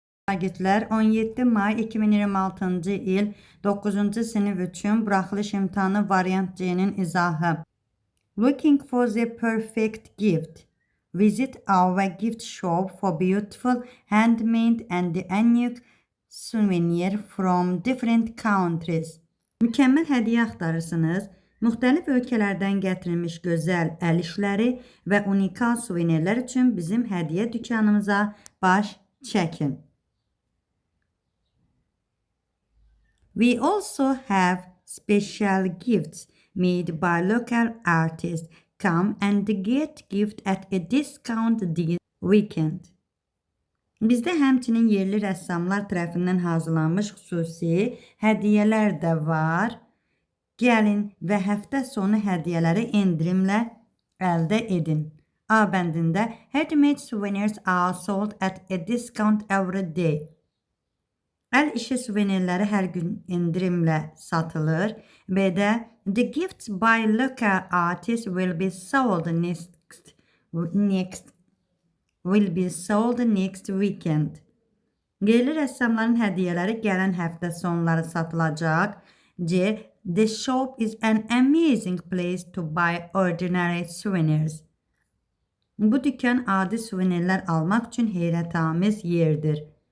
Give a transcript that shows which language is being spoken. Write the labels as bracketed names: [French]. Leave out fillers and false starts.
[Azerbaijani] Şagirdlər 17 may 2026-cı il 9-cu sinif üçün buraxılış imtahanı variant C-nin izahı. [English] Looking for the perfect gift. Visit our gift shop for beautiful handmade and unique souvenir from different countries. [Azerbaijani] Mükəmməl hədiyyə axtarırsınız. Müxtəlif ölkələrdən gətirilmiş gözəl əl işləri və unikal suvenirlər üçün bizim hədiyyə dükanımıza baş çəkin. [English] We also have special gifts made by local artists. Come and get gift at a discount this weekend. [Azerbaijani] Bizdə həmçinin yerli rəssamlar tərəfindən hazırlanmış xüsusi hədiyyələr də var. Gəlin və həftə sonu hədiyyələri endirimlə əldə edin. A bəndində [English] handmade souvenirs are sold at a discount every day. [Azerbaijani] Əl işi suvenirləri hər gün endirimlə satılır. B-də [English] the gifts by local artists will be sold next weekend. [Azerbaijani] Yerli rəssamların hədiyyələri gələn həftə sonları satılacaq. C. [English] The shop is an amazing place to buy ordinary souvenirs. [Azerbaijani] Bu dükkan adi suvenirlər almaq üçün heyrətamiz yerdir.